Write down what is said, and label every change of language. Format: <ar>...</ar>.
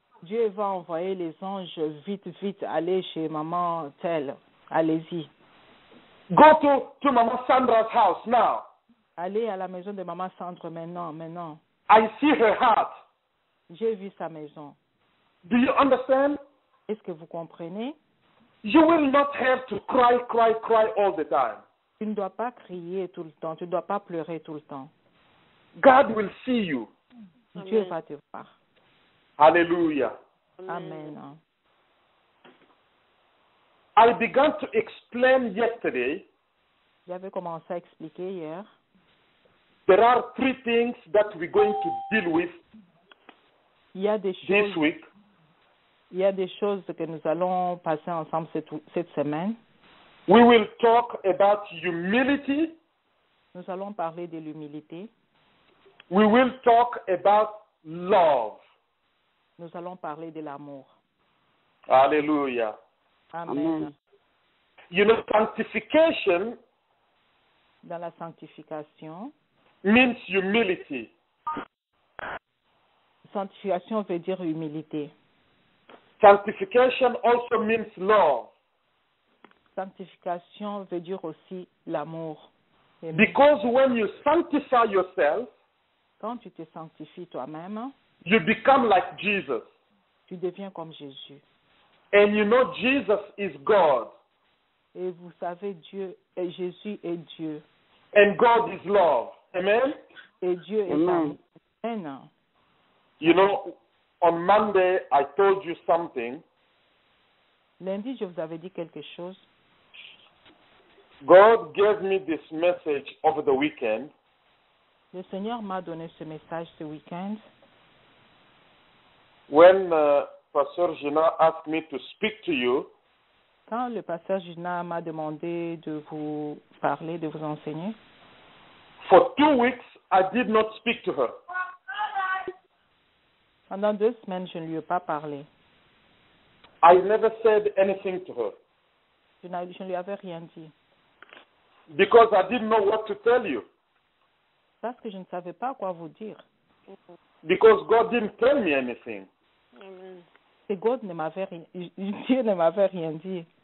<fr>Dieu va envoyer les anges vite, vite, aller chez maman telle. Allez-y.</fr> <en>Go to Mama Sandra's house now.</en> <fr>Allez à la maison de maman Sandre maintenant.</fr> <en>I see her heart.</en> <fr>J'ai vu sa maison.</fr> <en>Do you understand?</en> <fr>Est-ce que vous comprenez?</fr> <en>You will not have to cry all the time.</en> <fr>Tu ne dois pas crier tout le temps. Tu ne dois pas pleurer tout le temps.</fr> <en>God will see you.</en> <fr>Dieu Amen. va te voir. Hallelujah. Amen.</fr> <en>I began to explain yesterday.</en> <fr>J'avais commencé à expliquer hier.</fr> <en>There are 3 things that we're going to deal with</en> <fr>Il y a des</fr> <en>this</en> <fr>choses,</fr> <en>week.</en> <fr>que nous allons passer ensemble cette semaine.</fr> <en>We will talk about humility.</en> <fr>Nous allons parler de l'humilité.</fr> <en>We will talk about love.</en> <fr>Nous allons parler de l'amour. Hallelujah. Amen.</fr> <en>You know, sanctification</en> <fr>Dans la sanctification,</fr> <en>means humility.</en> <fr>sanctification veut dire humilité.</fr> <en>Sanctification also means love.</en> <fr>Sanctification veut dire aussi l'amour. Amen.</fr> <en>Because when you sanctify yourself,</en> <fr>Quand tu te sanctifies toi-même,</fr> <en>you become like Jesus.</en> <fr>tu deviens comme Jésus.</fr> <en>And you know Jesus is God.</en> <fr>Et vous savez, Jésus est Dieu.</fr> <en>And God is love. Amen?</en> <fr>Et Dieu est amour. Amen.</fr> <en>You know, on Monday I told you something.</en> <fr>Lundi, je vous avais dit quelque chose.</fr> <en>God gave me this message over the weekend.</en> <fr>Le Seigneur m'a donné ce message ce week-end.</fr> <en>When Pastor Gina asked me to speak to you,</en> <fr>Quand le pasteur Gina m'a demandé de vous parler, de vous enseigner,</fr> <en>for 2 weeks I did not speak to her.</en> <fr>pendant 2 semaines, je ne lui ai pas parlé.</fr> <en>I never said anything to her</en> <fr>Je ne lui avais rien dit.</fr> <en>because I didn't know what to tell you.</en> <fr>Parce que je ne savais pas quoi vous dire.</fr> <en>Because God didn't tell me anything. Amen.</en> <fr>Et Dieu ne m'avait rien dit.</fr>